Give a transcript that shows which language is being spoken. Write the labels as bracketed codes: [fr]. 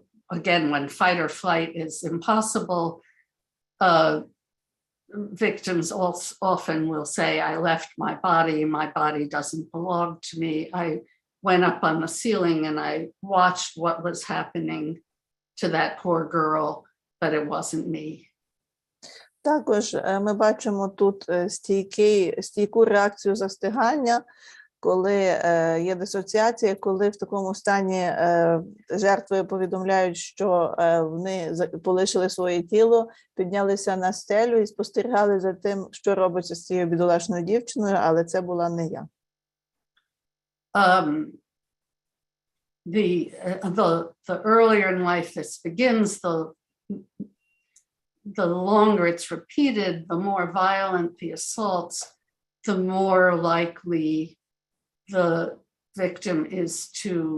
[en] Again, when fight or flight is impossible, victims often will say, I left my body doesn't belong to me. I went up on the ceiling and I watched what was happening to that poor girl, but it wasn't me. [uk] Також ми бачимо тут стійку реакцію застигання, коли є дисоціація, коли в такому стані жертви повідомляють, що вони полишили своє тіло, піднялися на стелю і спостерігали за тим, що робиться з цією бідолашною дівчиною, але це була не я. [en] The earlier in life this begins, the longer it's repeated, the more violent the assaults, the more likely the victim is to